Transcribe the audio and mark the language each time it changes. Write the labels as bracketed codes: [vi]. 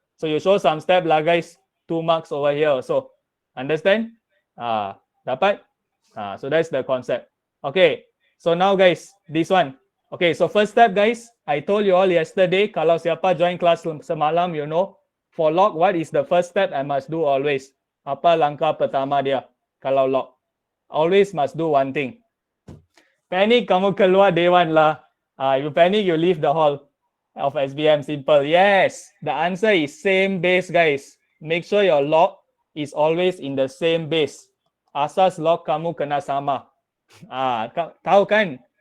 [en] So you show some step lah guys. 2 marks over here also. Understand? Dapat? So that's the concept. Okay. So now guys, this one. Okay, so first step guys, I told you all yesterday, [ms] kalau siapa join kelas semalam, [en] you know, for log, what is the first step I must do always? [ms] Apa langkah pertama dia kalau log? Always must do one thing. Panic, kamu keluar dewan lah. [en] If you panic, you leave the hall of SBM. Simple. Yes, the answer is same base guys. Make sure your log is always in the same base. [ms] Asas log kamu kena sama. Tahu kan?